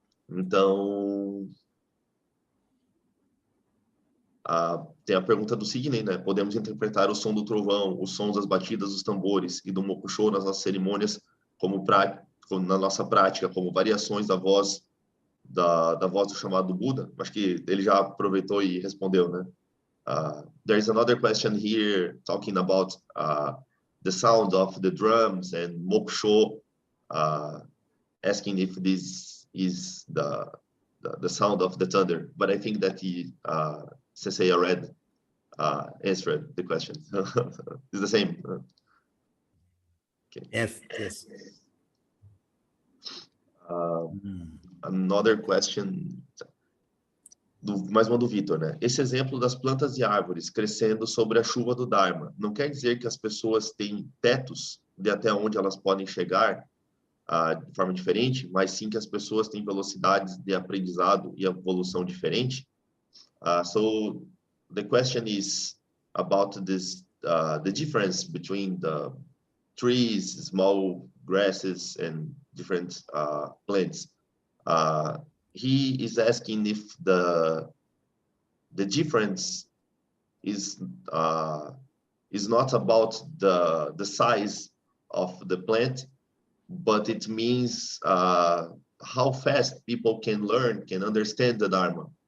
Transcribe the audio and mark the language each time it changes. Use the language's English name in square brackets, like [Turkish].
[Portuguese] Então, tem a pergunta do Sidney, né? Podemos interpretar o som do trovão, os sons das batidas dos tambores e do mokusho nas nossas cerimônias na nossa prática, como variações da voz do chamado Buda? Acho que ele já aproveitou e respondeu, né? [English] There's another question here talking about the sound of the drums and mokusho, asking if this is the sound of the thunder. But I think that Sensei already answered the question. It's the same. Okay. Yes. Another question, [Portuguese] mais uma do Vitor, né? Esse exemplo das plantas e árvores crescendo sobre a chuva do Dharma, não quer dizer que as pessoas têm tetos de até onde elas podem chegar de forma diferente, mas sim que as pessoas têm velocidades de aprendizado e evolução diferente. [English] So the question is about this, the difference between the trees, small grasses, and different plants. He is asking if the difference is not about the size of the plant, but it means how fast people can learn, can understand the Dharma.